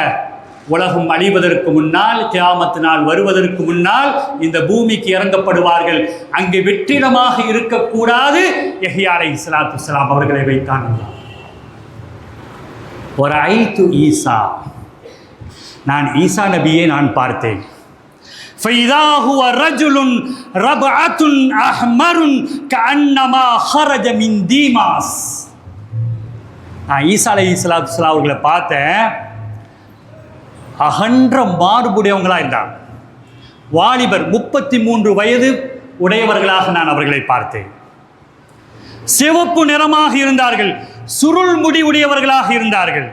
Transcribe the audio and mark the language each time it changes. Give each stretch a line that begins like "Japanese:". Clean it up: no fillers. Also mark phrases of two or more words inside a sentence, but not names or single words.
Tamil: உலகம் அழிவதற்கு முன்னால், கியாமத் நாள் வருவதற்கு முன்னால் இந்த பூமிக்கு இறங்கப்படுவார்கள். அங்கு வெற்றிடமாக இருக்கக்கூடாது, யஹ்யா
Arabic: عليه الصلاة والسلام
Tamil: அவர்களை வைத்தான். ஒரு ஐத்து ஈசா, நான் ஈசா நபியை நான் பார்த்தேன்.
Arabic: فَإِذَا هُوَ رَجُلٌ رَبْعَةٌ أَحْمَرٌ كَأَنَّمَا خَرَجَ مِنْ دِيمَاسٍ.
Tamil: நான் ஈசா
Arabic: عليه الصلاة والسلام
Tamil: அவர்களை பார்த்தேன். அகன்ற மார்புடையவங்களாக இருந்தார். வாலிபர், 33 வயது உடையவர்களாக நான் அவர்களை பார்த்தேன். சிவப்பு நிறமாக இருந்தார்கள், சுருள் முடி உடையவர்களாக இருந்தார்கள்.